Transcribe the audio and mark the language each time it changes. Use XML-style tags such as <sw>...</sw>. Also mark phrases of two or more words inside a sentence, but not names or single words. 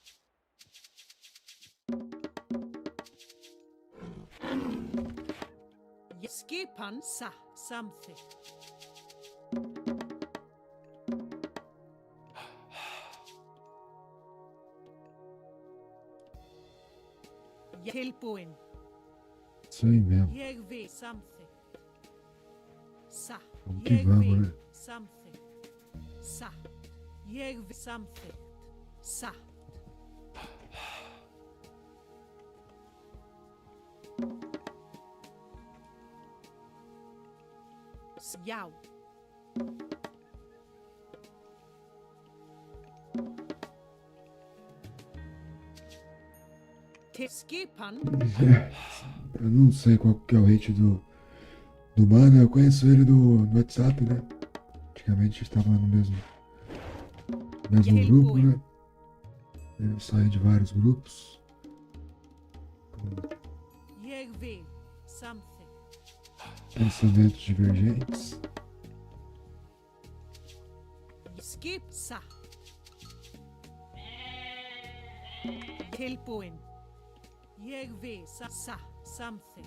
<is>Skipan samþykkt. Tilbúin.</is> <pt>Isso aí mesmo.</pt> <is>Ég vil samþykkt. Satt.</is> <pt>Vamos que</pt> <is>Ég</is> <pt>vamos,</pt> <is>vil</is> <pt>né?</pt> <is>samþykkt. Satt. Ég vil samþykkt. Satt. Já. Til skipan.</is> <pt>Eu não sei qual que é o rate do mano, eu conheço ele do WhatsApp, né? Antigamente estava no mesmo grupo, né? Eu saí de vários grupos.</pt> <is>Jeg vil samþykkt.</is> <pt>Pensamentos divergentes.</pt> <is>Skip satt. Tilbúin. Ég vil samþykkt.</is>